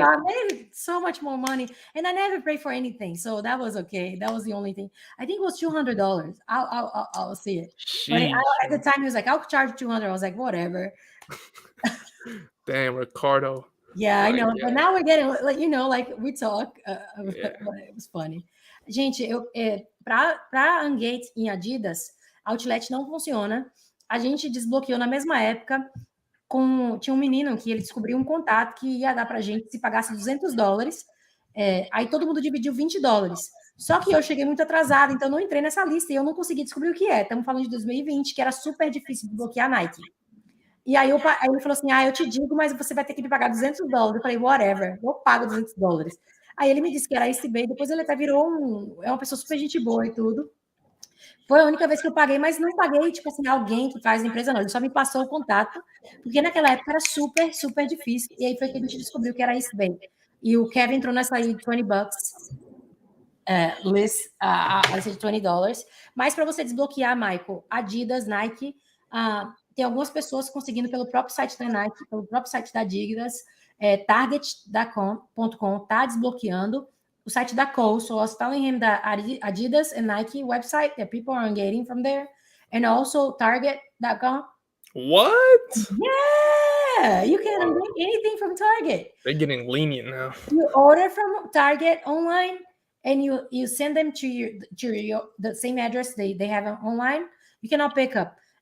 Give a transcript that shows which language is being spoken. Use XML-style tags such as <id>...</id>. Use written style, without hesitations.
<en>I made so much more money, and I never paid for anything, so that was okay. That was the only thing. I think it was $200. I'll see it. But at the time, he was like, "I'll charge $200." I was like, "Whatever." Damn, Ricardo. Yeah, I know. But now we're getting, like, you know, like we talk. It was funny.</en> <pt>Gente, para Ungate em Adidas, Outlet não funciona. A gente desbloqueou na mesma época. Tinha um menino que ele descobriu um contato que ia dar pra gente se pagasse $200. Aí todo mundo dividiu $20. Só que eu cheguei muito atrasada, então não entrei nessa lista e eu não consegui descobrir o que é. Estamos falando de 2020, que era super difícil de bloquear a Nike. E aí ele falou assim, eu te digo, mas você vai ter que me pagar $200. Eu falei, whatever, eu pago $200. Aí ele me disse que era esse bem, depois ele até virou uma pessoa super gente boa e tudo. Foi a única vez que eu paguei, mas não paguei, tipo assim, alguém que faz a empresa, não. Ele só me passou o contato, porque naquela época era super, super difícil. E aí foi que a gente descobriu que era isso bem. E o Kevin entrou nessa aí de $20 list, a lista de $20. Mas para você desbloquear, Michael, Adidas, Nike, tem algumas pessoas conseguindo pelo próprio site da Nike, pelo próprio site da Adidas, target.com tá desbloqueando. O site da Cole,</pt> <en>so I was telling him that Adidas and Nike website that people are getting from there, and also Target.com. What? Yeah, you can get anything from Target. They're getting lenient now. You order from Target online, and you send them to the same address they have online. You cannot pick up.</en>